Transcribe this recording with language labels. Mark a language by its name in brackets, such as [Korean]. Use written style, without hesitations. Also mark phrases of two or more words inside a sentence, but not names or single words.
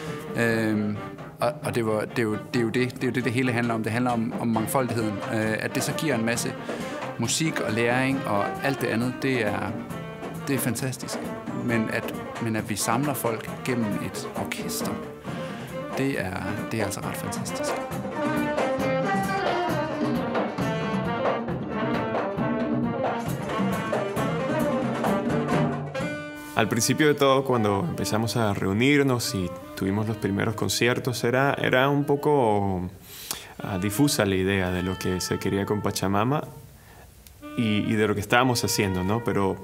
[Danish] Og det er jo det hele handler om. Det handler om mangfoldigheden. At det så giver en masse musik og læring og alt det andet, det er fantastisk. Men at vi samler folk gennem et orkester, det er altså ret fantastisk. [Spanish] Al principio de todo, cuando empezamos a reunirnos y tuvimos los primeros conciertos, era un poco difusa la idea de lo que se quería con Pachamama y de lo que estábamos haciendo, ¿no?